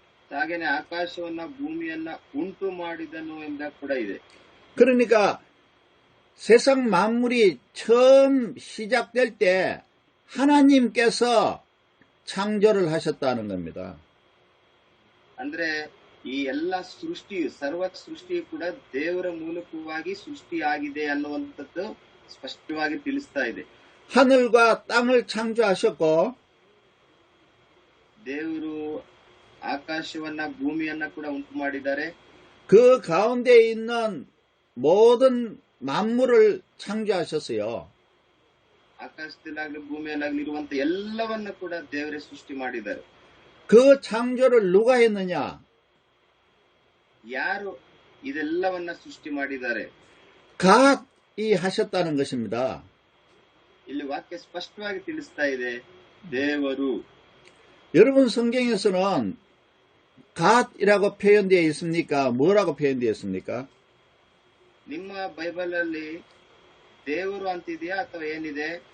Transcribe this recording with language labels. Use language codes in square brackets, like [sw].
[kn] ಹಾಗೇನೆ ಆಕಾಶವನ್ನ ಭೂಮಿಯನ್ನ ಉಂಟು ಮಾಡಿದನು ಎಂಬ ಕೂಡ ಇದೆ. [ko] 그러니까 세상 만물이 처음 시작될 때 하나님께서 창조를 하셨다는 겁니다. [kn] ಅಂದ್ರೆ ಈ ಎಲ್ಲ ಸೃಷ್ಟಿಯು, ಸರ್ವ ಸೃಷ್ಟಿಯು ಕೂಡ ದೇವರ ಮೂಲಕವಾಗಿ ಸೃಷ್ಟಿಯಾಗಿದೆ ಅನ್ನುವಂಥದ್ದು ಸ್ಪಷ್ಟವಾಗಿ ತಿಳಿಸ್ತಾ ಇದೆ. [ko] 하늘과 땅을 창조하셨고 [kn] ದೇವರು ಆಕಾಶವನ್ನ ಭೂಮಿಯನ್ನ ಕೂಡ ಉಂಟು ಮಾಡಿದ್ದಾರೆ. [ko] 그 가운데 있는 모든 만물을 창조하셨어요. [kn] ಆಕಾಶದಲ್ಲಾಗ್ಲಿ ಭೂಮಿಯಲ್ಲಾಗ್ಲಿ ಇರುವಂತ ಎಲ್ಲವನ್ನ ಕೂಡ ದೇವರೇ ಸೃಷ್ಟಿ ಮಾಡಿದ್ದಾರೆ. [ko] 그 창조를 누가 했느냐? [kn] ಯಾರು ಇದೆಲ್ಲವನ್ನ ಸೃಷ್ಟಿ ಮಾಡಿದ್ದಾರೆ? [ko] God이 하셨다는 것입니다. [kn] ಇಲ್ಲಿ ವಾಕ್ಯ ಸ್ಪಷ್ಟವಾಗಿ ತಿಳಿಸ್ತಾ ಇದೆ, ದೇವರು. [ko] 여러분 성경에서는 God이라고 표현되어 있습니까? 뭐라고 표현되어 있습니까? [kn] ನಿಮ್ಮ ಬೈಬಲ್ ಅಲ್ಲಿ ದೇವರು ಅಂತಿದೆಯಾ ಅಥವಾ ಏನಿದೆ?